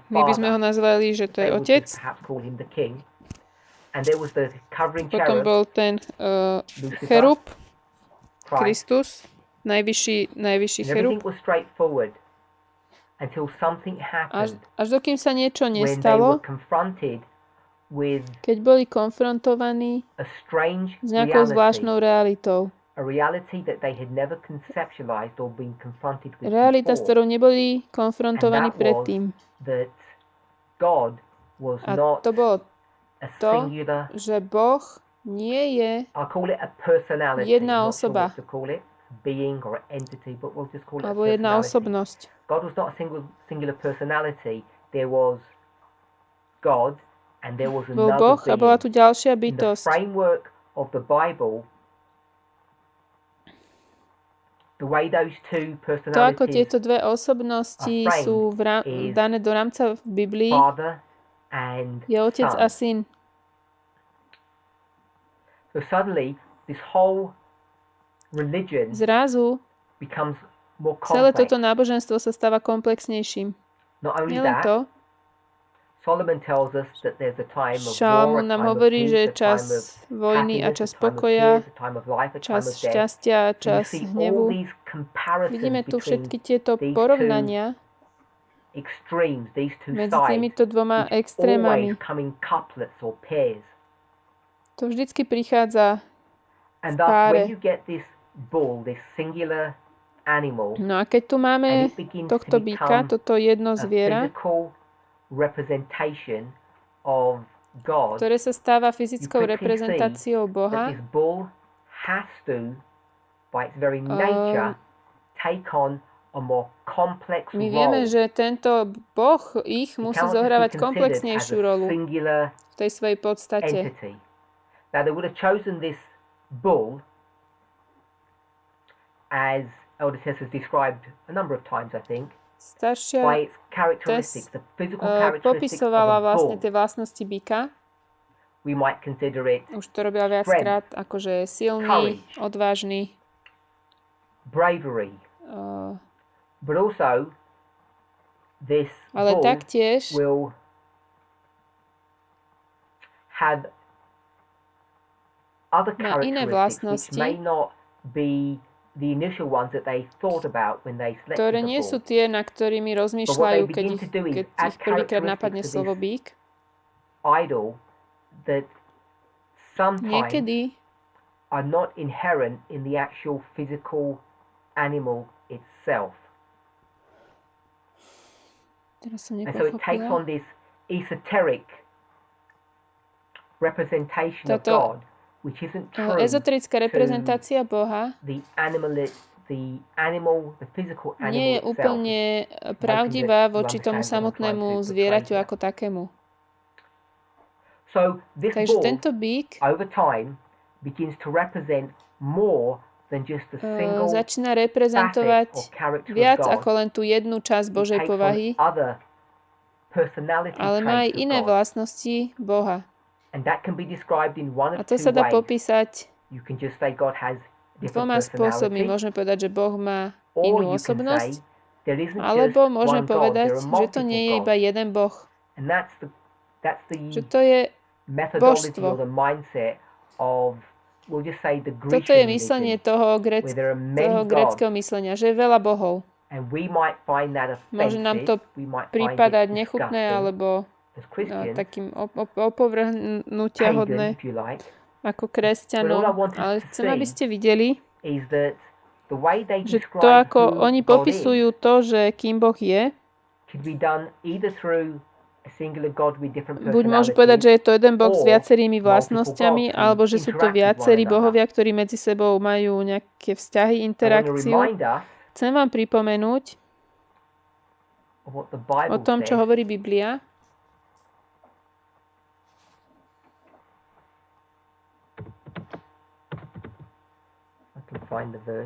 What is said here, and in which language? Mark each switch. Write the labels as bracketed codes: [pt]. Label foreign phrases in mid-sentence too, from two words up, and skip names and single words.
[sk] My by sme ho [en] Father. [sk] nazvali, že to je [en] They would [sk] Otec. [en] just perhaps call him the King. And there was the covering [sk] Potom [en] cherub, [sk] bol ten Lucifer, [en] cherub, Christ. [sk] Kristus, najvyšší [en] And cherub. everything was straightforward until something happened [sk] Až dokým sa niečo [en] when they were [sk] nestalo, [en] confronted with [sk] keď boli konfrontovaní [en] a strange [sk] s nejakou [en] reality. [sk] zvláštnou realitou. [en] A reality that they had never conceptualized or been confronted with [sk] Realita, s [en] before. [sk] ktorou neboli konfrontovaní [en] And that was [sk] predtým. [en] That God was [sk] A [en] not [sk] to bolo [en] a [sk] to, [en] singular, [sk] že Boh nie je [en] I'll call it a personality, [sk] jedna [en] I'm not sure [sk] osoba. [en] what to call it, being or entity, but we'll just call it a [sk] alebo jedna [en] personality. [sk] osobnosť. [en] God was not a singular personality. There was God and there was [sk] Bol [en] another [sk] Boh a bola [en] being. [sk] tu ďalšia [en] In the [sk] bytosť. [en] framework of the Bible, the way those two [sk] To, ako [en] personalities, [sk] tieto dve osobnosti sú dané do rámca v Biblii, [en] Father and [sk] je Otec [en] Son. [sk] a Syn. [en] So suddenly, this whole religion [sk] Zrazu [en] becomes more [sk] celé [en] complex. [sk] toto náboženstvo sa stáva komplexnejším. [en] Not only [sk] Nielen [en] that, [sk] to, [en] Solomon tells us that there's a time of war, [sk] Šalamún [en] a [sk] nám [en] time of [sk] hovorí, [en] peace, [sk] že [en] a time [sk] čas [en] of [sk] vojny a [en] happiness, [sk] čas [en] a time of [sk] pokoja, [en] tears, a time of life, a time [sk] čas [en] of death. [sk] šťastia, [en] So you [sk] čas [en] see all [sk] hnevu. [en] these comparisons [sk] Vidíme tu [en] between [sk] všetky tieto [en] these [sk] porovnania [en] extremes, these two [sk] medzi [en] sides, [sk] týmito dvoma [en] which [sk] extrémami. [en] always come in couplets or pairs. [sk] To vždycky prichádza [en] And [sk] v [en] thus, [sk] páre. [en] when you get this bull, this singular animal, [sk] No a keď tu [en] and [sk] máme [en] it begins [sk] tohto [en] to [sk] býka, [en] become [sk] toto jedno [en] a [sk] zviera, [en] physical representation of God, [sk] ktoré sa stáva fyzickou [en] You quickly [sk] reprezentáciou [en] that [sk] Boha, [en] this bull has to, by its very nature, take on a more complex [sk] my [en] role. [sk] vieme, že tento Boh ich [en] It [sk] musí [en] cannot just be [sk] zohrávať [en] considered as [sk] komplexnejšiu [en] a [sk] rolu [en] singular [sk] v tej svojej podstate. [en] entity. Now they would have chosen this bull, as Elder Tess has described a number of times, I think, [sk] Staršia [en] by its characteristics, the physical characteristics of [sk] popisovala [en] a [sk] vlastne [en] bull. [sk] tie vlastnosti býka. [en] We might consider it [sk] Už to robila viackrát, akože silný, [en] courage, [sk] odvážny, [en] bravery, but also this [sk] ale [en] bull [sk] taktiež [en] will have other [sk] má iné [en] characteristics which [sk] vlastnosti, [en] may not be the initial ones that they thought about when they selected [sk] ktoré [en] the [sk] nie sú [en] bull. [sk] tie, na ktorými rozmýšľajú, keď ich prvýkrát napadne [en] characteristics of [sk] slovo [en] this [sk] bík. [en] idol that sometimes [sk] Niekedy [en] are not inherent in the actual physical animal itself. [sk] Teraz som [en] And so it takes [sk] nepochopila. [en] on this esoteric representation of [sk] Táto [en] God, which isn't true [sk] ezoterická reprezentácia Boha [en] the animal, the physical animal [sk] nie je [en] itself. [sk] úplne pravdivá voči tomu samotnému zvieraťu ako takému. [en] So this [sk] Takže [en] bull, [sk] tento bík [en] over time, begins to represent more than just a single [sk] začína [en] facet [sk] reprezentovať [en] or character [sk] viac [en] of God. [sk] ako len tú jednu časť [en] It [sk] Božej [en] takes on [sk] povahy, [en] other personality [sk] ale má aj [en] traits of [sk] iné [en] God. [sk] vlastnosti Boha. [en] And that can be described in one [sk] A [en] of [sk] to [en] two [sk] sa dá [en] ways. [sk] popísať [en] You can just say God has different [sk] dvoma spôsobmi. [en] personality, [sk] Môžeme povedať, že Boh má [en] or [sk] inú [en] you can [sk] osobnosť, [en] say there isn't [sk] alebo [en] just [sk] môžeme [en] one God, [sk] povedať, [en] there are [sk] že to nie je [en] multiple [sk] iba [en] gods. [sk] jeden Boh. [en] And that's [sk] Že [en] the [sk] to je [en] methodology [sk] božstvo. [en] or the mindset of, we'll just say, the [sk] Toto je [en] Grecian [sk] myslenie [en] religion, [sk] toho [en] where there are many [sk] toho [en] gods, [sk] gréckeho myslenia, že je veľa bohov. [en] and we might find that [sk] Môže nám to [en] offensive, we might find it [sk] prípadať nechutné [en] disgusting [sk] alebo [en] as Christians, [sk] takým opovrhnutia [en] pagan, [sk] hodné [en] if you like, [sk] ako [en] but all I [sk] kresťanom. [en] want us [sk] Ale [en] to [sk] chcem, aby [en] see [sk] ste videli, [en] is that the way they [sk] že to, [en] describe [sk] ako [en] who [sk] oni [en] God is [sk] popisujú to, že kým Boh je, [en] can be done either through a singular God with different [sk] buď môžu povedať, že [en] personalities, [sk] je to jeden Boh s [en] or [sk] viacerými [en] multiple [sk] vlastnosťami, [en] gods who [sk] alebo že sú to [en] interact with one [sk] viacerí [en] another. [sk] bohovia, ktorí medzi sebou majú nejaké vzťahy, [en] I want to [sk] interakciu. [en] remind us [sk] Chcem vám pripomenúť [en] of what the [sk] o [en] Bible [sk] tom, čo [en] says [sk] hovorí Biblia. [en] I can find the verse.